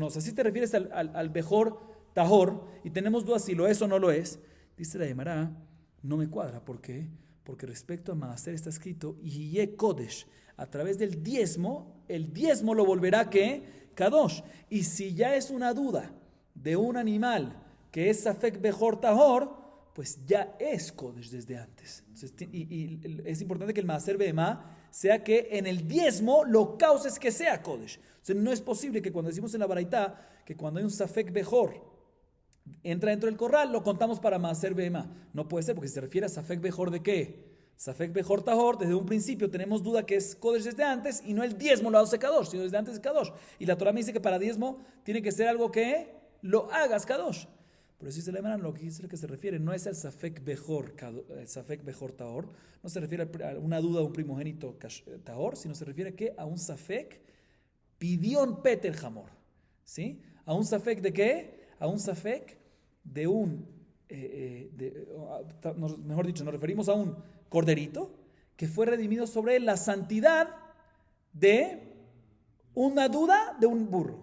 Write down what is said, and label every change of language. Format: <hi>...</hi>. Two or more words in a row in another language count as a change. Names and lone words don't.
<es>O sea, si te refieres al</es> <he>בכור טהור</he> <es>y tenemos dudas si lo es o no lo es, dice la Gemara, no me cuadra. ¿Por qué? Porque respecto a maaser está escrito,</es> <he>יהיה קודש,</he> <es>a través del diezmo, el diezmo lo volverá ¿qué? Kadosh. Y si ya es una duda de un animal que es</es> <he>ספק בכור טהור,</he> <es>pues ya es kodesh desde antes. Entonces, y es importante que el</es> <he>מעשר בהמה</he> <es>sea que en el diezmo lo causes que sea kodesh. Entonces no es posible que cuando decimos en la baraita que cuando hay un</es> <he>ספק בכור</he> <es>entra dentro del corral, lo contamos para</es> <he>מעשר בהמה.</he> <es>No puede ser, porque se refiere a</es> <he>ספק בכור</he> <es>de qué.</es> <he>ספק בכור טהור,</he> <es>desde un principio tenemos duda que es kodesh desde antes y no el diezmo lo hace kadosh, sino desde antes es kadosh. Y la Torah me dice que para diezmo tiene que ser algo que lo hagas kadosh. Por eso dice la Gemara, lo que se refiere no es al</es> <he>ספק בכור טהור,</he> <es>no se refiere a una duda de un primogénito tahor, sino se refiere ¿qué? A un</es> <he>ספק פדיון פטר חמור,</he> <es>¿sí? A un safek de qué? A un safek de un, mejor dicho, nos referimos a un corderito que fue redimido sobre él la santidad de una duda de un burro.</es>